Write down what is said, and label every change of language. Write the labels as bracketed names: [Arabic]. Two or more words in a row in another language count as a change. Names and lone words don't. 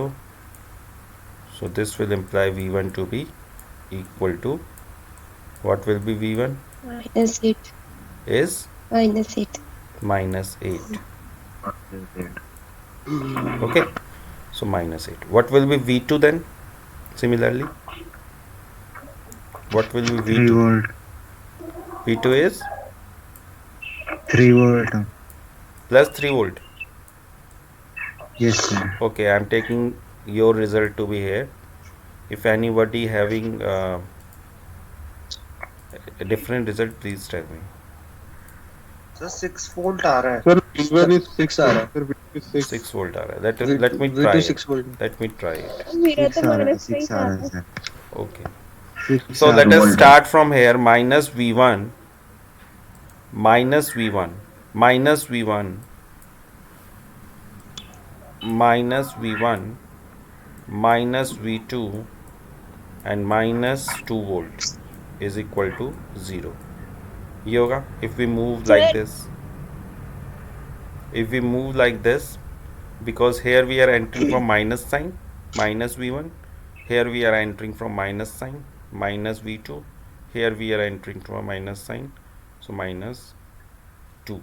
[English] So this will imply V1 to be equal to, what will be V1? -8. Is -8. -8. Okay, so -8. What will be V2 then? Similarly, what will be 3 V2? volt. V2 is 3 volt. plus 3 volt. Yes, sir. Okay, I am taking your result to be here. If anybody having a different result, please tell me. [Hindi] सर 6 वोल्ट आ रहा है [English] Sir, V1 is 6 [Hindi] आ रहा है [English] sir, V2 is 6. [Hindi] 6 वोल्ट आ रहा है. [English] Let me try V2 it. [Hindi] 6 वोल्ट [English] Let me try it. [Hindi] मेरा 6 तो आ रहा है, -5 6 आ आ रहा रहा है, है. [English] sir. Okay. 6 So let us volt. start from here. Minus V1 minus V1 minus V1 minus V1 minus V2 and minus 2 volt is equal to 0. Yoga, if we move like this, if we move like this, because here we are entering from minus sign, minus V1, here we are entering from minus sign, minus V2, here we are entering from a minus sign, so minus 2.